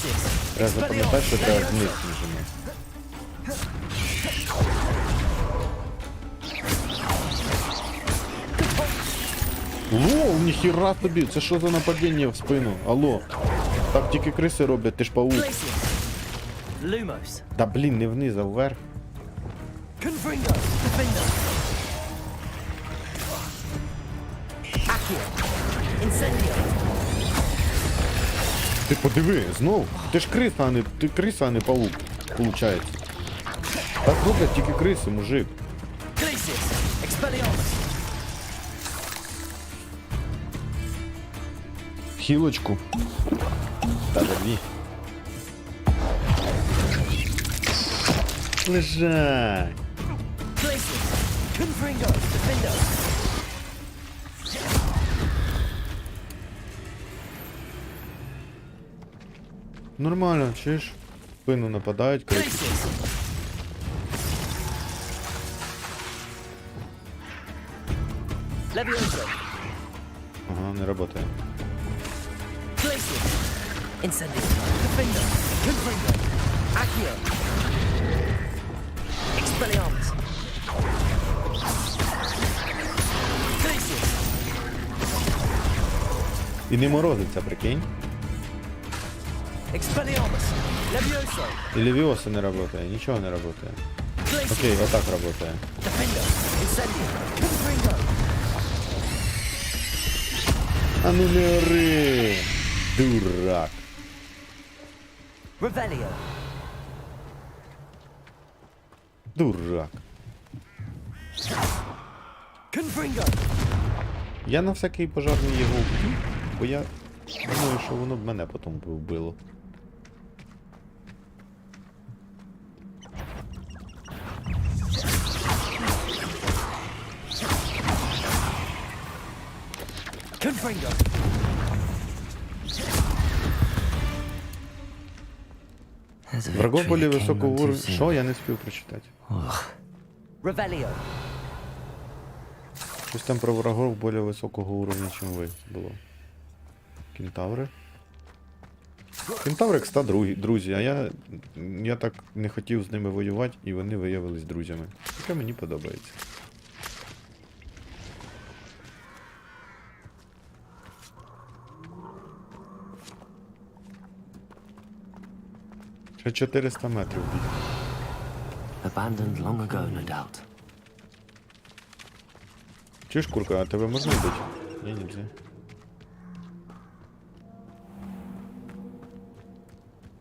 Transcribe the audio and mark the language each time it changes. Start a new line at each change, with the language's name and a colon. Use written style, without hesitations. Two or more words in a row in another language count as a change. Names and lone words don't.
Ukrainian: Треба запам'ятати, що треба вниз нажимати. Лоу, ніхіра тобі, це що за нападіння в спину? Алло. Так тільки криси роблять, ти ж паук.
Latin: Lumos.
Ukrainian: Та блін, не вниз, а вверх.
Latin: Confringo. Defendo. Accio. Incendio.
Ukrainian: Ти подиви, знов. Ти ж криса, а не паук, получається. Так роблять тільки криси, мужик.
Latin: Glacius. Expelliarmus.
Ukrainian: Хілочку. Та дві. Лежать.
Latin: Glacius. Confringo. Defendo.
Ukrainian: Нормально, чуєш? В спину нападають, кричать.
Latin: Levioso.
Ukrainian: Ага, не работає.
Latin: Glacius. Incendio. Defendo. Confringo. Accio. Expelliarmus. Glacius.
Ukrainian: І не морозиться, прикинь.
Latin: Expelliarmus. Levioso.
Ukrainian: І Левіоса не работає, нічого не работає. Окей, отак работає.
Latin: Defendo. Incendio. Confringo.
Russian: А ну не ори, дурак.
Latin: Revelio.
Russian: Дурак.
Latin: Confringo.
Ukrainian: Я на всякий пожарний його вб'ю, бо я думаю, що воно б мене потім би вбило.
Latin: Confringo.
Russian: Врагов более високого уровня. Що?
Ukrainian: Я не встиг прочитати.
Latin: Revelio.
Ukrainian: Щось там про
Russian: врагов более високого уровня,
Ukrainian: ніж ви було. Кентаври. Кентаври, кстати, друзі, а я так не хотів з ними воювати, і вони виявились друзями. Таке мені подобається. Ще 400 метрів біг.
English: Abandoned long ago, no doubt.
Ukrainian: Чуєш, курка, а тебе можна вбити? Ні, нельзя.